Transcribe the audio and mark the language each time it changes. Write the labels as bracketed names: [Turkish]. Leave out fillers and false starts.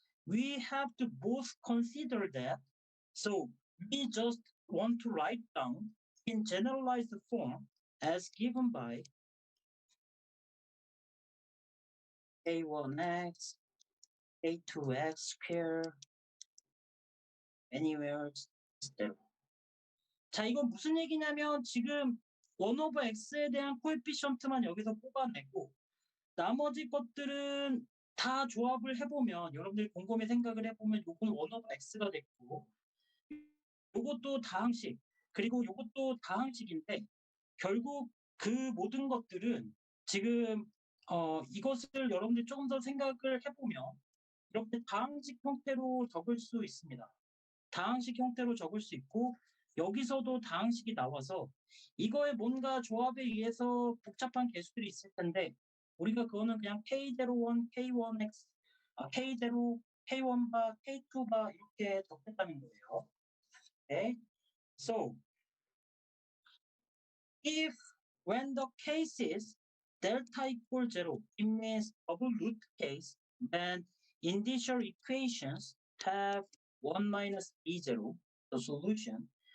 [English] We have to both consider that. So we just want to write down in generalized form as given by a1x, a2x square, anywhere. [Korean] 자, 이건 무슨 얘기냐면 지금 1 over x에 대한 코에피션트만 여기서 뽑아내고 나머지 것들은 다 조합을 해보면 여러분들이 곰곰이 생각을 해보면 요건 1 over x가 됐고 요것도 다항식 그리고 요것도 다항식인데 결국 그 모든 것들은 지금 이것을 여러분들이 조금 더 생각을 해보면 이렇게 다항식 형태로 적을 수 있습니다. 다항식 형태로 적을 수 있고 여기서도 다항식이 나와서 이거에 뭔가 조합에 의해서 복잡한 개수들이 있을 텐데 우리가 그거는 그냥 K01, K1X, K0, K1바, K2바 이렇게 적겠다는 거예요. [English] Okay? So, if when the case is delta equals 0, it means double root case, then initial equations have 1 minus B0, the solution.